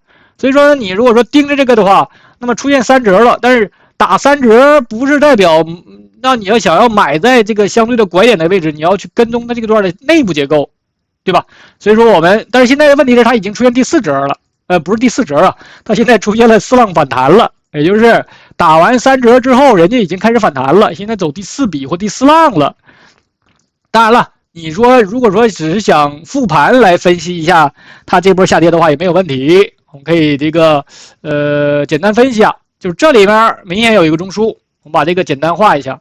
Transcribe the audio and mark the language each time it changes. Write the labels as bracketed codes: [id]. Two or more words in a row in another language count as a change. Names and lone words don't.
[zh] 所以說，你如果說盯着這個的話，那麼出現3折了，但是打3折不是代表那你要想要買在這個相對的拐點的位置，你要去跟蹤它這個段的內部結構，對吧？所以說但是現在的問題是它已經出現第4折了，不是第4折了，它現在出現了4浪反彈了，也就是打完3折之後，人家已經開始反彈了，現在走第4筆或第4浪了。當然了，你說如果說只是想復盤來分析一下它這波下跌的話，也沒有問題。我們可以這個簡單分析啊，就是這裡面明顯有一個中樞，我們把這個簡單畫一下。